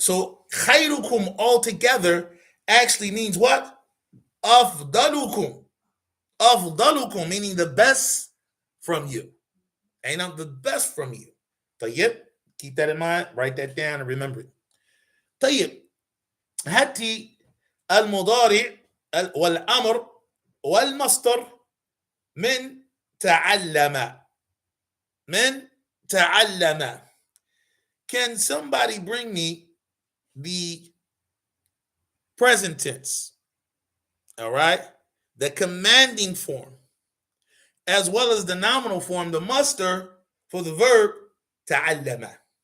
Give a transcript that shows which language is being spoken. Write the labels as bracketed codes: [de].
[en] So خيركم altogether actually means what? [ar] أفضلكم. [en] أفضلكم, meaning the best from you. Ain't the best from you. طيب. Keep that in mind. Write that down and remember it. [ar] طيب. هاتي المضارع والأمر والمصدر من تعلم. من تعلم. [en] Can somebody bring me the present tense? All right. The commanding form, as well as the nominal form, the masdar for the verb ta'allama.